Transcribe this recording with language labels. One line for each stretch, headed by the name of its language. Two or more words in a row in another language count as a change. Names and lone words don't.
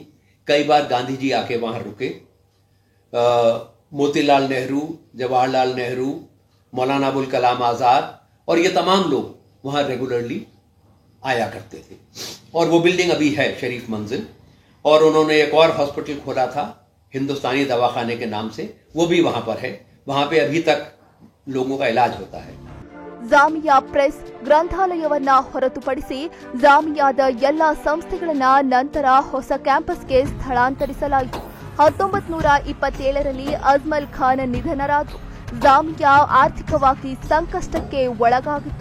Hindi: कई बार गांधी जी आके वहां रुके, मोतीलाल नेहरू, जवाहरलाल नेहरू, मौलाना अबुल कलाम आजाद और ये तमाम लोग वहां रेगुलरली आया करते थे। और वो बिल्डिंग अभी है शरीफ मंजिल, और उन्होंने एक और हॉस्पिटल खोला था हिंदुस्तानी दवाखाने के नाम से, वो भी वहां पर है। वहां पे अभी तक लोगों का इलाज होता है।
Kannada: ಜಾಮಿಯಾ ಪ್ರೆಸ್ ಗ್ರಂಥಾಲಯವನ್ನ ಹೊರತುಪಡಿಸಿ ಜಾಮಿಯಾದ ಎಲ್ಲಾ ಸಂಸ್ಥೆಗಳನ್ನ ನಂತರ ಹೊಸ ಕ್ಯಾಂಪಸ್ಗೆ ಸ್ಥಳಾಂತರಿಸಲಾಯಿತು. 1927ರಲ್ಲಿ ಅಜ್ಮಲ್ ಖಾನ್ ನಿಧನರಾದರು. ಜಾಮಿಯಾ ಆರ್ಥಿಕವಾಗಿ ಸಂಕಷ್ಟಕ್ಕೆ ಒಳಗಾಗಿತ್ತು.